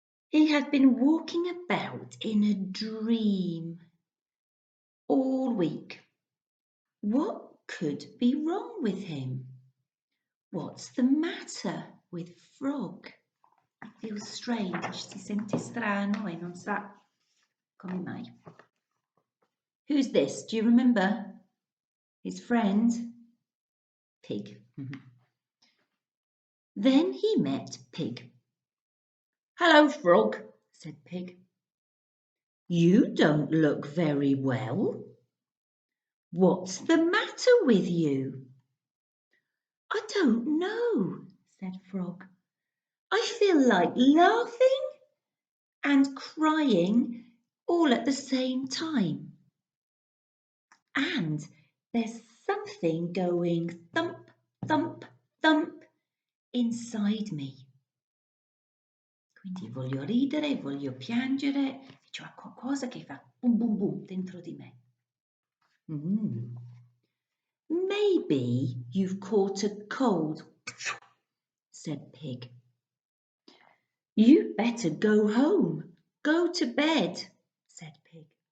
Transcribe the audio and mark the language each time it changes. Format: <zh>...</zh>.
<en>He had been walking about in a dream all week. What could be wrong with him? What's the matter with Frog? He feels strange,</en> <it>si sente strano e non sa come mai.</it> <en>Who's this? Do you remember? His friend? Pig. Then he met Pig. Hello, Frog, said Pig. You don't look very well. What's the matter with you? I don't know, said Frog. I feel like laughing and crying all at the same time. And there's something going thump, thump, thump inside me.</en> <it>Quindi voglio ridere, voglio piangere, c'è qualcosa che fa boom boom boom dentro di me.</it> <en>Maybe you've caught a cold, said Pig. You'd better go home, go to bed, said Pig.</en>